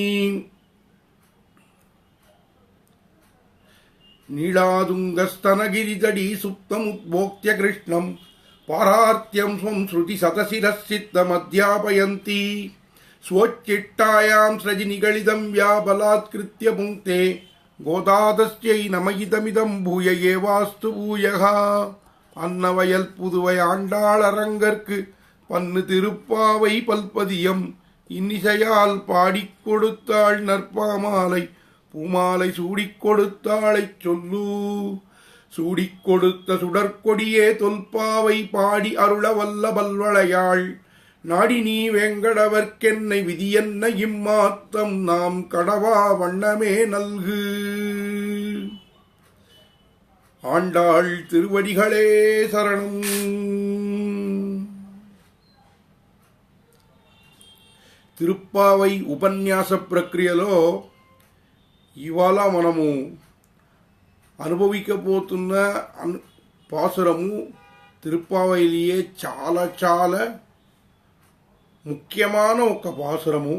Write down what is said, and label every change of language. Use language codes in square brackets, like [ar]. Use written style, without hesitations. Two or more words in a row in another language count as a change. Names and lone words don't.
[sa] నీళాదుంగస్తనగిరిదడీ సుప్తముద్బోక్త్య కృష్ణం పారార్త్యం స్వం శృతి సతశిరసిద్ధమధ్యాపయంతి. స్వోచ్చిట్టాయాం సృజినిగళిదం వ్యాబలాత్కృత్య పుంక్తే గోదాదస్యై నమయిదమిదం భూయ ఏవాస్తు భూయః. [ta] அன்னவயல் புதுவை ஆண்டாளரங்கற்கு பன்னு திருப்பாவை பல்பதியம் இன்னிசையால் பாடிக் கொடுத்தாள் நற்பாமாலை பூமாலை சூடிக் கொடுத்தாளைச் சொல்லு. சூடிக் கொடுத்த சுடற்கொடியே தொல்பாவை பாடி அருள வல்ல பல்வளையாள் நாடி நீ வேங்கடவர்க்கென்னை விதியென்ன இம்மாத்தம் நாம் கடவா வண்ணமே நல்கு. ஆண்டாள் திருவடிகளே சரணம். [te] తిరుప్పావై ఉపన్యాస ప్రక్రియలో ఇవాళ మనము అనుభవికపోతున్న పాసురము తిరుప్పావైలియే చాలా చాలా ముఖ్యమైన ఒక పాసురము.